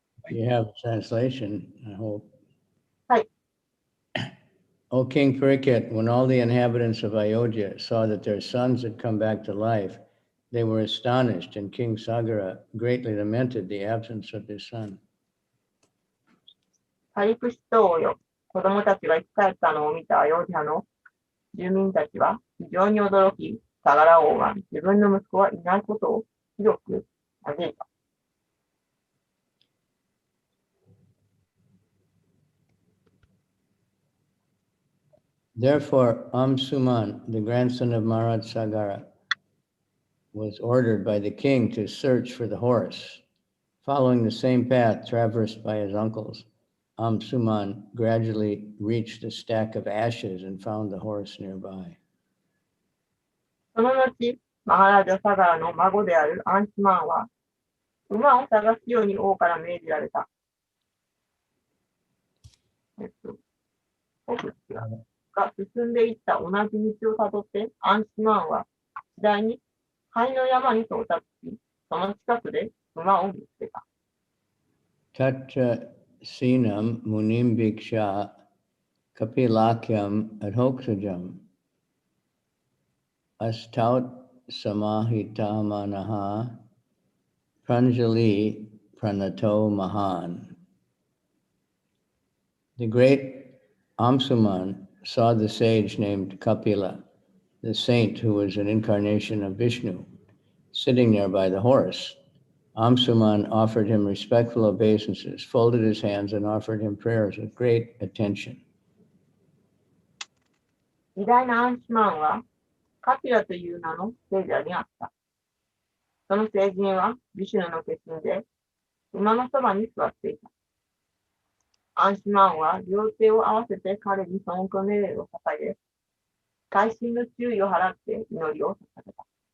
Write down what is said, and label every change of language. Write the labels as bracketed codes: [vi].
[en] You have a translation, I hope. Hi. O King Parikshit, when all the inhabitants of Ayodhya saw that their sons had come back to life, they were astonished, and King Sagara greatly lamented the absence of his son. [ja] パリクシト王よ、子供たちが生き返ったのを見たアヨーディアの住民たちは非常に驚き、サガラ王は自分の息子はいないことをひどく嘆いた。 [en] Therefore, Amsuman, the grandson of Maharaj Sagara, was ordered by the king to search for the horse. Following the same path traversed by his uncles, Amsuman gradually reached a stack of ashes and found the horse nearby. [ja] その後、マハラジャサガラの孫であるアンシマンは、馬を探すように王から命じられた。奥が進んでいった同じ道をたどって、アンシマンは次第に灰の山に到達し、その近くで馬を見つけた。 [sa] Tatra sinam munim bhiksha kapilakyam adhoksajam astaut samahitamanaha pranjali pranato mahan. [en] The great Amsuman saw the sage named Kapila, the saint who was an incarnation of Vishnu, sitting there by the horse. Amsuman offered him respectful obeisances, folded his hands, and offered him prayers with great attention. [ja] 偉大なアンシマンは、カピラという名の聖者にあった。その聖人は、ビシュヌの化身で、馬のそばに座っていた。アンシマンは、両手を合わせて彼に尊敬の礼を捧げ、会心の注意を払って祈りを捧げた。